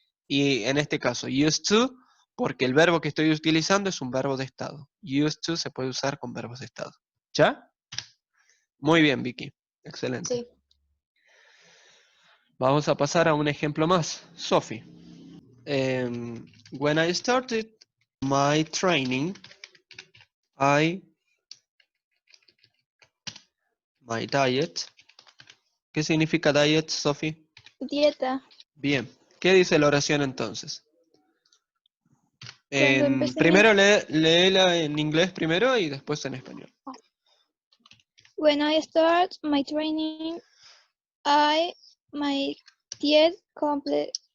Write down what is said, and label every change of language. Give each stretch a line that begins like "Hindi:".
Spanish: Y en este caso, used to, porque el verbo que estoy utilizando es un verbo de estado. Used to se puede usar con verbos de estado. ¿Ya? Muy bien, Vicky. Excelente. Sí. Vamos a pasar a un ejemplo más. Sophie.
English: When I started my training, my diet.
Spanish: ¿Qué significa diet, Sophie? Dieta. Bien. ¿Qué dice la oración entonces? Cuando empecé Primero léela en inglés primero y después en español.
English: When I start my training, my diet complete.